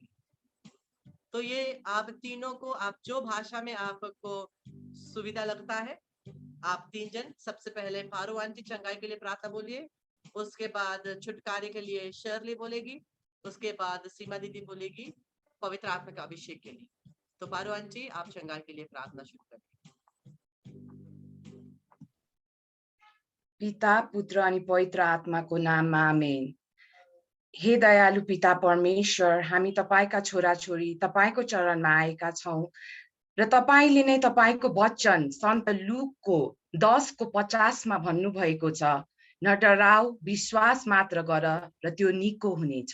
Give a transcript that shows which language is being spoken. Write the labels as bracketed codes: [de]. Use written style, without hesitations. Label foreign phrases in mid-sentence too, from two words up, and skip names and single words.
[hi] तो ये आप तीनों को, आप जो भाषा में आपको सुविधा लगता है, आप 3 जन, सबसे पहले फारू आंटी चंगाई के लिए प्रार्थना बोलिए, उसके बाद छुटकारे के लिए शर्ली बोलेगी, उसके बाद सीमा दीदी बोलेगी पवित्र आत्मा का अभिषेक के लिए। तो फारू आंटी, आप चंगाई के लिए प्रार्थना शुरू करें। [ne] पिता, पुत्र अनि पवित्र आत्माको नाममा आमेन। हे दयालु पिता परमेश्वर, हामी तपाईका छोराछोरी तपाईको चरणमा आएका छौं र तपाईले नै तपाईको वचन सन्त लुकको 10:50 मा भन्नुभएको छ, न डराऊ, विश्वास मात्र गर र त्यो निको हुनेछ।